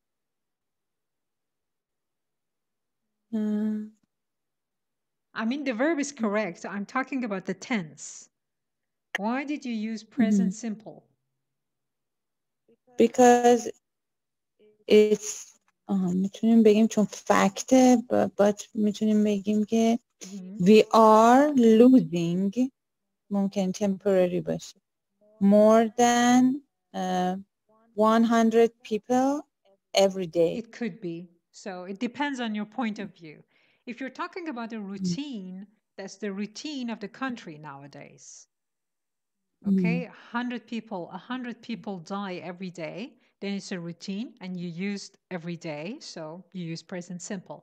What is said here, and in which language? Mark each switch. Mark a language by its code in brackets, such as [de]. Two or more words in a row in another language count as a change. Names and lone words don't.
[en] I mean, the verb is correct. I'm talking about the tense. Why did you use present simple? Because it's [fa] میتونیم بگیم چون فکته [en] but [fa] میتونیم بگیم که [en] we are losing [fa] ممکن temporary باشه [en] more than 100 people every day. It could be. So it depends on your point of view. If you're talking about a routine, that's the routine of the country nowadays. Okay, 100 people die every day, then it's a routine and you used every day, so you use present simple.